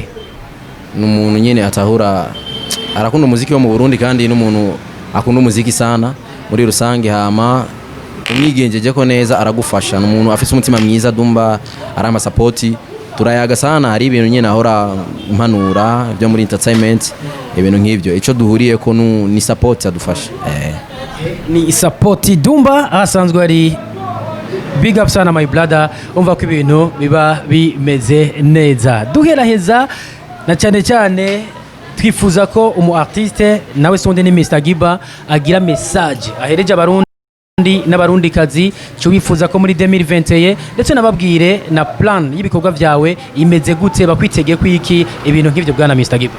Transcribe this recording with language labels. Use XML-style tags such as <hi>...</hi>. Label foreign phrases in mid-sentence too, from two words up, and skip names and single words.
<rn>n'umuntu nyene atahura arakunda umuziki wo mu Burundi, kandi n'umuntu akunda umuziki sana muri rusange, hama umwigenjeje ko neza aragufasha, n'umuntu afise umutima mwiza. Dumba arama support, turayaga sana, hari ibintu nyene ahora impanura byo muri entertainment, ibintu nk'ibyo. Ico duhuriye ko ni support adufasha. Ni support. Dumba asanzwe ari</rn> <en>big up</en> <rn>sana</rn> <en>my brother,</en> <rn>umva ko ibintu biba bimeze neza. Duheraheza na cyane twifuza ko umu artiste nawe sonde ni Mr Giba agira message ahereje abarundi n'abarundi kazi, cyo wifuza ko muri 2021 ndetse nababwire na plan y'ibikorwa byawe imeze gute, bakwitege kwiki ibintu nk'ivyo bwana Mr Giba.</rn>